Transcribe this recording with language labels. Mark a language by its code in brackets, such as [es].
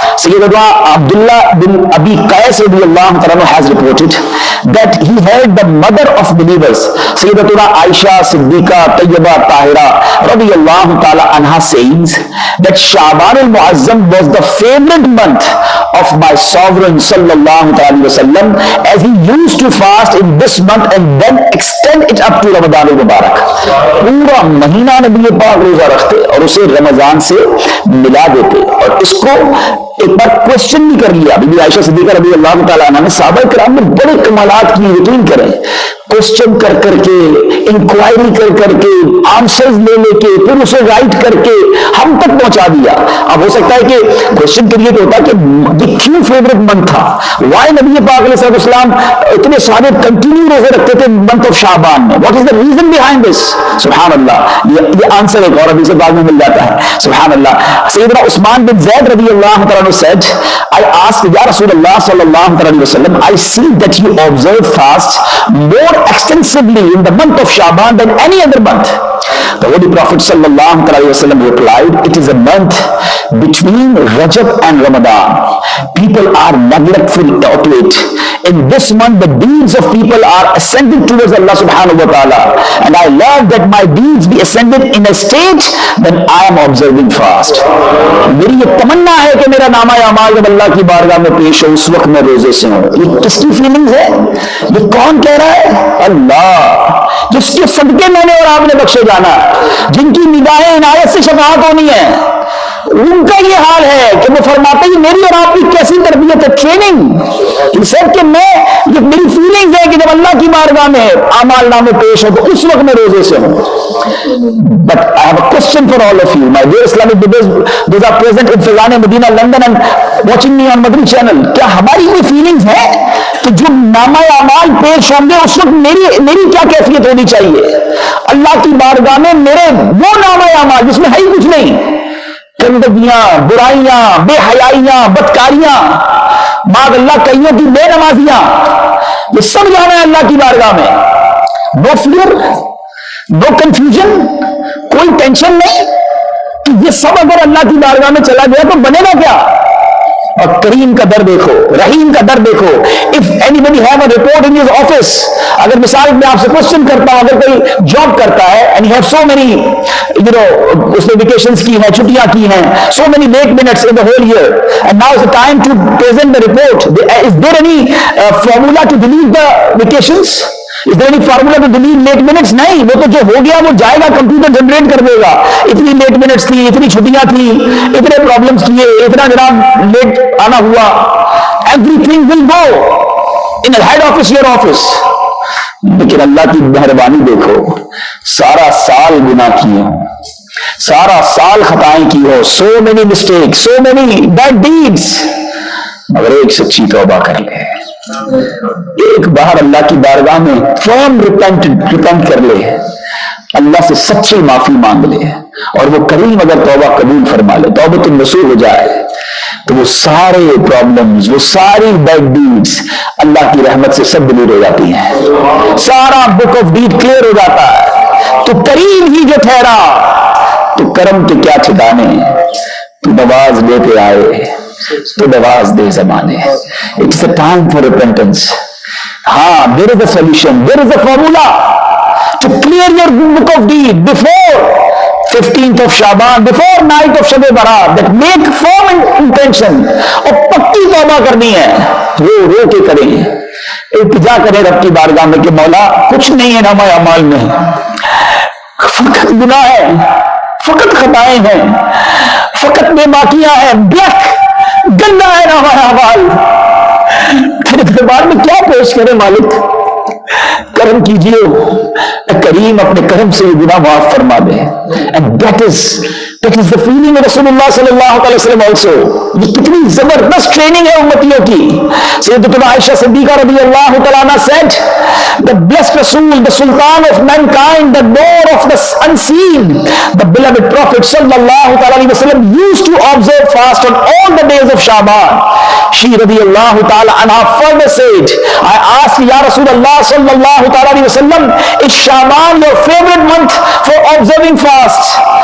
[en] Sayyidina Abdullah bin Abi Qais radiyallahu ta'ala has reported that he heard the mother of believers, Sayyidatuna Aisha Siddiqa Tayyibah Tahira radiyallahu ta'ala anha saying that Shaban al-Muazzam was the favorite month of my sovereign sallallahu alaihi wasallam, as he used to fast in this month and then extend it up to Ramadan al-Mubarak. [ur] پورا مہینہ نبی پاک روزہ رکھتے اور اسے رمضان سے ملا دیتے. اور اس کو ایک بار کوشچن بھی کر لیا بی بی عائشہ صدیقہ رضی اللہ تعالیٰ عنہ نے. صحابہ کرام نے بڑے کمالات کی, یقین کریں, کوشچن کر کر کے, انکوائری کر کر کے, آنسرز لے لے کے, پھر اسے رائٹ کر کے ہم تک پہنچا دیا. اب ہو سکتا ہے کہ کوشچن کریٹ ہوتا کہ یہ کیوں فیوریٹ منتھ تھا, وائی نبی پاک علیہ السلام اتنے سارے کنٹینیو روزے رکھتے تھے [en] month of Shaban [ur] میں, [en] What is the reason behind this. [ur] سبحان اللہ, یہ آنسر ایک اور ابھی سے بعد میں مل جاتا ہے. سبحان اللہ. [en] سیدنا عثمان بن زید رضی اللہ تعالیٰ عنہ said, I asked Ya Rasul Allah sallallahu alaihi wasallam, I see that you observe fast more extensively in the month of Shaban than any other month. The Holy Prophet sallallahu alaihi wasallam replied, it is a month between Rajab and Ramadan. People are neglectful to it. In this month the deeds of people are ascending towards Allah subhanahu wa ta'ala, and I love that my deeds be ascended in a state when I am observing fast. [ur] میری یہ تمنا ہے کہ میرا نامہ اعمال جب اللہ کی بارگاہ میں پیش ہو اس وقت میں روزے سے ہوں. یہ کس کی فیلنگز ہے؟ یہ کون کہہ رہا ہے؟ اللہ, جس کے صدقے میں نے اور آپ نے بخشے جانا, جن کی نگاہیں عنایت سے شفاعت ہونی ہے, ان کا یہ حال ہے کہ وہ فرماتے ہیں میری اور آپ کی کیسی تربیت ہے, ٹریننگ. کہ میں یہ میری فیلنگز ہے کہ جب اللہ کی بارگاہ میں اعمال نامے پیش ہو تو اس وقت میں روزے سے ہوں. [en] But I have a question for all of you, my dear Islamic brothers, those are present in Fizan Medina, London and watching me on Madri channel. [ur] کیا ہماری کوئی فیلنگز ہے کہ جو نامہ اعمال پیش ہوں گے اس وقت میری کیا کیفیت ہونی چاہیے اللہ کی بارگاہ میں؟ میرے وہ نامہ اعمال جس میں ہے ہی کچھ نہیں، گندگیاں، برائیاں، بے حیائیاں، بدکاریاں، بعد اللہ کئیوں کی بے نمازیاں، یہ سب جانا ہے اللہ کی بارگاہ میں. [en] no fear, no confusion, [ur] کوئی ٹینشن نہیں کہ یہ سب اگر اللہ کی بارگاہ میں چلا گیا تو بنے گا کیا. اور کریم کا در دیکھو، رحیم کا در دیکھو. [en] if anybody have a report in his office, [ur] اگر مثال میں آپ سے کوشچن کرتا ہوں، اگر کوئی جاب کرتا ہے [en] and have so many [ur] اس نے ویکیشنز کی ہیں، [en] چھٹیاں کی ہیں، so many late minutes in the whole year, and now is the time to present the report. Is there any formula to delete the vacations? Is there any formula to delete late minutes? [ur] نہیں، وہ تو جو ہو گیا وہ جائے گا، computer generate کر دے گا. اتنی late minutes تھی، اتنی چھٹیاں تھی، اتنے پرابلمس کیے، اتنا جناب لیٹ آنا ہوا. [en] Everything will go in a head office, your office. [ur] لیکن اللہ کی مہربانی دیکھو، سارا سال گناہ کیے ہوں، سارا سال خطائیں کی ہو، [en] so many mistakes, so many bad deeds، [ur] مگر ایک سچی توبہ کر لے، ایک باہر اللہ کی بارگاہ میں [en] firm repent [ur] کر لے، اللہ سے سچی معافی مانگ لے، اور وہ کریم اگر توبہ قبول فرما لے، توبۃ النصوح ہو جائے، تو وہ سارے پرابلمز، وہ ساری [en] bad deeds [ur] اللہ کی رحمت سے سب دور ہو جاتی ہیں، سارا [en] book of deed [ur] کلیئر ہو جاتا ہے. تو کریم ہی جو ٹھہرا، تو کرم کے کیا ٹھکانے، تو نواز لے کے آئے تو نواز دے زمانے. [en] It's a time for repentance. ہاں، there is a solution, there is a formula to clear your book of deed before 15th of Shaban, before night of Shab Barat. That make firm intention, [ur] اور پکی توبہ کرنی ہے، رو کے کریں، التجا کریں رب کی بارگاہ میں کہ مولا کچھ نہیں ہے نامہ اعمال میں، فقط گناہ ہے، فقط خطائیں ہیں، فقط بے باکیاں ہیں، بلیک گندا ہے نا ہمارا اعمال. پھر دربار میں کیا پیش کرے مالک؟ کرم کیجیے، کریم اپنے کرم سے یہ گناہ معاف فرما دے. [en] And that is the feeling of رسول اللہ صلی اللہ علیہ وسلم also. [ur] یہ کتنی زبردست ٹریننگ ہے امتیوں کی. [en] سیدتنا عائشہ صدیقہ رضی اللہ تعالیٰ عنہ said, the blessed Rasul, the Sultan of mankind, the door of the unseen, the beloved Prophet sallallahu alaihi wasallam used to observe fast on all the days of Shaban. She radiyallahu ta'ala anha further said, I asked Ya Rasulullah sallallahu alaihi wasallam, is Shaban your favorite month for observing fast?